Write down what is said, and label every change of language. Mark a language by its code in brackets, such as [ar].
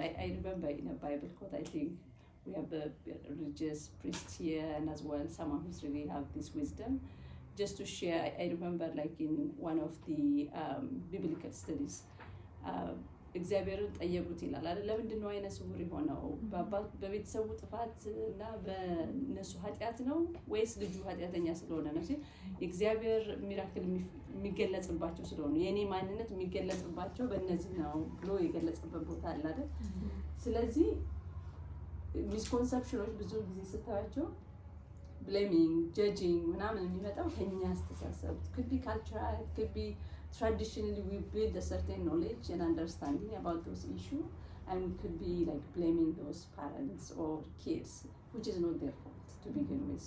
[en] I remember in a Bible quote, I think we have a religious priest here, and as well someone who's really have this wisdom. Just to share, I remember like in one of the biblical studies, [am] እግዚአብሔርን ጠየቁት ይላል አይደል? ለምንድን ነው አይነ ስውር የሆነው? በቤተሰቡ ጥፋት እና በእነሱ ኃጢአት ነው ወይስ ልጁ ኃጢአተኛ ስለሆነ ነው ሲል የእግዚአብሔር ሚራክል የሚገለጽባቸው ስለሆነ የኔ ማንነት የሚገለጽባቸው በእነዚህ ነው ብሎ የገለጸበት ቦታ አለ አይደል? ስለዚህ ሚስኮንሰፕሽኖች ብዙ ጊዜ ስታያቸው [en] blaming, judging, [am] ምናምን የሚመጣው ከኛ አስተሳሰብ [en] could be cultural, it could be traditionally we build a certain knowledge and understanding about those issues, and we could be like blaming those parents or kids, which is not their fault to begin with.